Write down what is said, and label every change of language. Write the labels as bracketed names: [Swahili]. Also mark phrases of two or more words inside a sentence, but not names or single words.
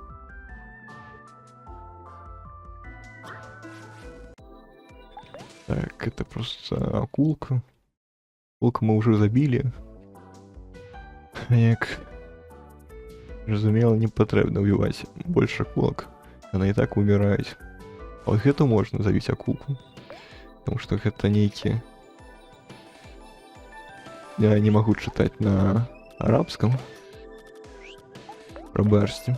[Russian] Так, это просто акулка. Акулку мы уже забили. [Belarusian] Як зразумела, не патрэбна ўбіваць больш акулак. Яна і так умираюць. А вот гэту можна забіць акулку. [Russian] Потому что [Belarusian] гэта нейкі... [Russian] Я не могу читать на арабском. [Belarusian] Прабачце.